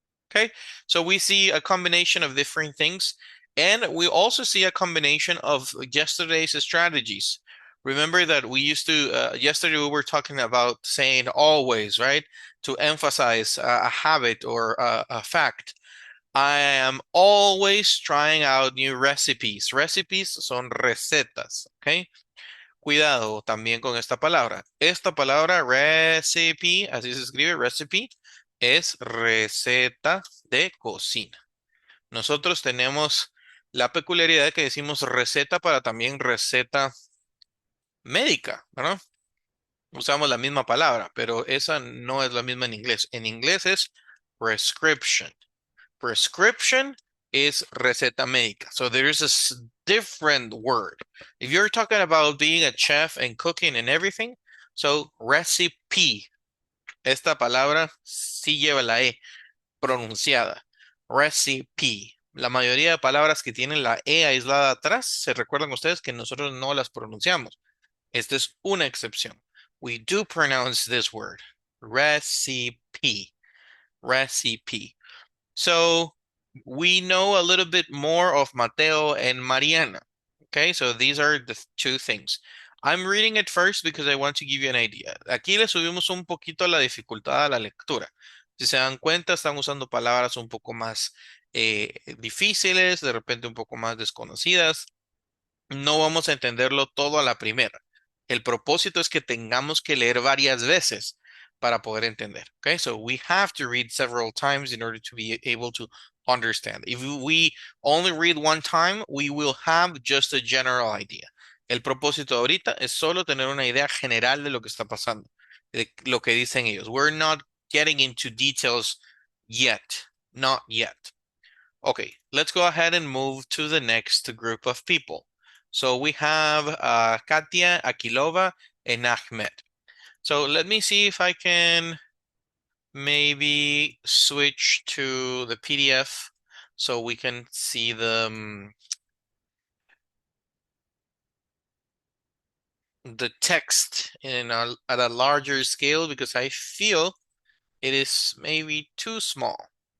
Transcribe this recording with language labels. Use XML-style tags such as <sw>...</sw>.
<en>Okay, so we see a combination of different things, and we also see a combination of yesterday's strategies. Remember that we used to, yesterday we were talking about saying always, right? To emphasize a habit or a fact. I am always trying out new recipes.</en> <es>Recipes son recetas, ¿ok? Cuidado también con esta palabra. Esta palabra recipe, así se escribe recipe, es receta de cocina. Nosotros tenemos la peculiaridad de que decimos receta para también receta médica, ¿verdad? Usamos la misma palabra, pero esa no es la misma en inglés. En inglés es prescription.</es> <en>Prescription is</en> <es>receta médica.</es> <en>So there is a different word. If you're talking about being a chef and cooking and everything, so recipe.</en> <es>Esta palabra sí lleva la E pronunciada. Recipe. La mayoría de palabras que tienen la E aislada atrás, se recuerdan ustedes que nosotros no las pronunciamos. Esta es una excepción.</es> <en>We do pronounce this word. Recipe. Recipe. So we know a little bit more of Mateo and Mariana. Okay, so these are the two things. I'm reading it first because I want to give you an idea.</en> <es>Aquí le subimos un poquito la dificultad a la lectura. Si se dan cuenta, están usando palabras un poco más difíciles, de repente un poco más desconocidas. No vamos a entenderlo todo a la primera. El propósito es que tengamos que leer varias veces para poder entender.</es> <en>Okay, so we have to read several times in order to be able to understand. If we only read one time, we will have just a general idea.</en> <es>El propósito ahorita es solo tener una idea general de lo que está pasando, de lo que dicen ellos.</es> <en>We're not getting into details yet, not yet. Okay, let's go ahead and move to the next group of people. So we have Katia, Akilova, and Ahmed. So let me see if I can maybe switch to the PDF so we can see the text at a larger scale because I feel it is maybe too small.</en>